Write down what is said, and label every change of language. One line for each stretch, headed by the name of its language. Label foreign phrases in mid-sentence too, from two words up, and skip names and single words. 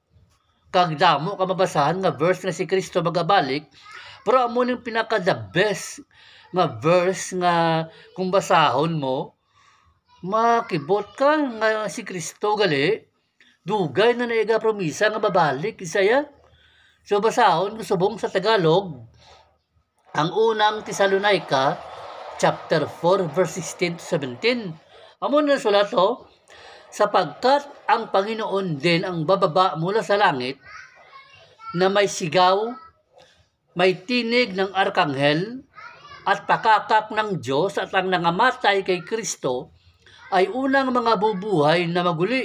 Hiligaynon: Kag damo ka mabasahan nga verse nga si Kristo magabalik. Pero amo ning pinaka
English: the best
Hiligaynon: nga verse nga kung basahon mo makibot ka nga si Kristo gali dugay na naiga promisa nga babalik Isaya. So basahon ko subong sa Tagalog ang unang Tesalonica chapter 4 verse 16 to 17.
Filipino: Amo na sulat sapagkat ang Panginoon din ang bababa mula sa langit na may sigaw, may tinig ng arkanghel at pakakak ng Diyos at ang nangamatay kay Kristo ay unang mga bubuhay na maguli.